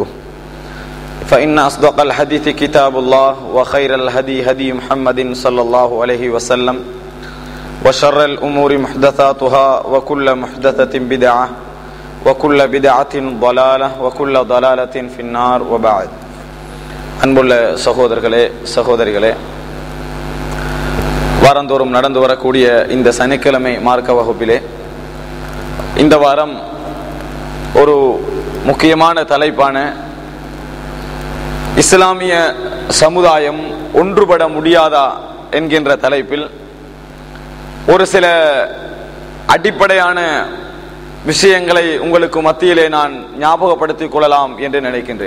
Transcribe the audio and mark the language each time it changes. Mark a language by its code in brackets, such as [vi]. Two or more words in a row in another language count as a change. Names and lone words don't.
[ar] فإن أصدق الحديث كتاب الله، وخير الهدي هدي محمد صلى الله عليه وسلم، وشر الأمور محدثاتها، وكل محدثة بدعة، وكل بدعة ضلالة، وكل ضلالة في النار. وبعد. [ta] அன்புள்ள சகோதரர்களே, சகோதரிகளே, வாரந்தோறும் நடந்து வரக்கூடிய இந்த சனிக்கிழமை மார்க்க வகுப்பிலே இந்த வாரம் ஒரு முக்கியமான தலைப்பான இஸ்லாமிய சமுதாயம் ஒன்றுபட முடியாதா என்கின்ற தலைப்பில் ஒரு சில அடிப்படையான விஷயங்களை உங்களுக்கு மத்தியிலே நான் ஞாபகப்படுத்திக் கொள்ளலாம் என்று நினைக்கின்றேன்.